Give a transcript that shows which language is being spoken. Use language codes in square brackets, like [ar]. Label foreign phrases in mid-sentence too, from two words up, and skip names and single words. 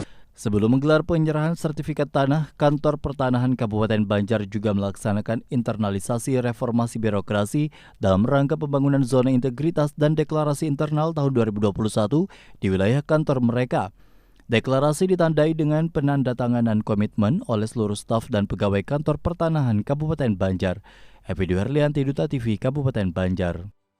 [id] Sebelum menggelar penyerahan sertifikat tanah, Kantor Pertanahan Kabupaten Banjar juga melaksanakan internalisasi reformasi birokrasi dalam rangka pembangunan zona integritas dan deklarasi internal tahun 2021 di wilayah kantor mereka. Deklarasi ditandai dengan penandatanganan komitmen oleh seluruh staf dan pegawai kantor pertanahan Kabupaten Banjar. Epi Duherlianti, Duta TV, Kabupaten Banjar.